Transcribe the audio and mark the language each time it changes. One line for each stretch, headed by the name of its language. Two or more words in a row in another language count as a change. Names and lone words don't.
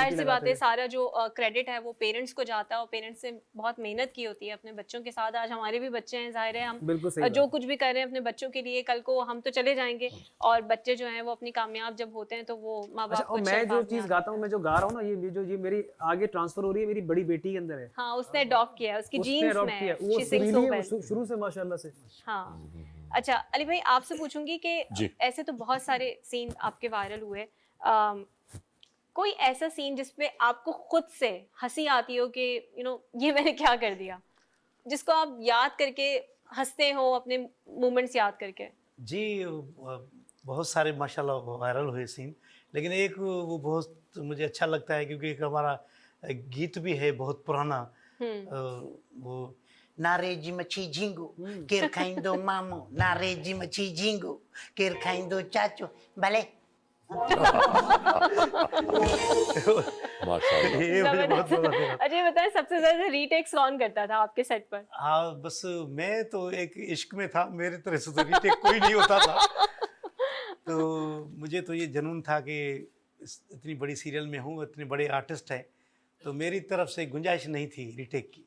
Hindi: जाहिर सी बात है सारा जो क्रेडिट है वो पेरेंट्स को जाता है, और पेरेंट्स ने बहुत मेहनत की होती है अपने बच्चों के साथ। आज हमारे भी बच्चे हैं, जाहिर है हम जो कुछ भी कर रहे हैं अपने बच्चों के लिए, कल को हम तो चले जाएंगे, और बच्चे जो हैं वो अपनी कामयाब जब होते हैं तो वो माँ बाप को। मैं जो चीज गाता हूँ, मैं जो गा रहा हूँ ना, ये मेरी आगे ट्रांसफर हो रही है, मेरी बड़ी बेटी के अंदर है। हाँ, उसने अडॉप्ट किया है, उसकी जीन्स में है,
English: she sings so well।
Hindi: शुरू से माशाल्लाह से। हाँ, अच्छा अली भाई, आपसे पूछूंगी कि ऐसे तो बहुत सारे सीन आपके वायरल हुए, कोई ऐसा सीन जिसपे आपको खुद से हंसी आती हो कि
English: you know
Hindi: ये मैंने क्या कर दिया, जिसको आप याद करके हंसते हो, अपने मोमेंट्स याद करके? जी, बहुत सारे माशाल्लाह वायरल हुए सीन, लेकिन एक वो बहुत मुझे अच्छा लगता है, क्योंकि एक हमारा गीत भी है बहुत पुराना, वो
Sindhi: नारेजी मच्छी झींगो केर खाइंदो मामो, नारेजी मच्छी झींगो केर खाइंदो चाचो भले।
Hindi: माशाल्लाह। ये मुझे बहुत मजा आया। अच्छा बताएं, सबसे ज्यादा रीटेक्स कौन करता था आपके सेट पर? हाँ, बस मैं तो एक इश्क में था, मेरी तरह से तो रीटेक कोई नहीं होता था। तो मुझे तो ये जुनून था कि इतनी बड़ी सीरियल में हूँ, इतने बड़े आर्टिस्ट हैं, तो मेरी तरफ से गुंजाइश नहीं थी रीटेक की।